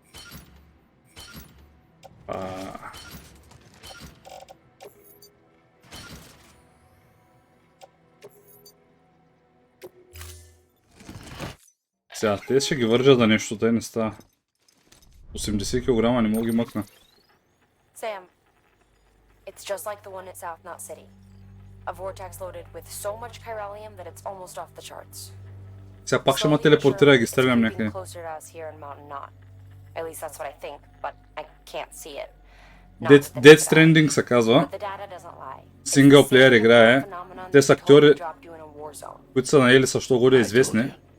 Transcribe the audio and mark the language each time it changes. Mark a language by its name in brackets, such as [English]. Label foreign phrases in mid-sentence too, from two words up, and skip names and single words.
[Bulgarian] Сега, те ще ги вържа за нещо, тъй не става. 80 кг не мога ги мъкна. [English] Sam, it's just like the one at South Knot City. A vortex loaded with so much chiralium that it's almost off the charts. [Bulgarian] Сега пак ще ме телепортира и ги стрелям някъде. Death Stranding се казва. Синглплеер играе. Те са актьори, които са наели също горе известни.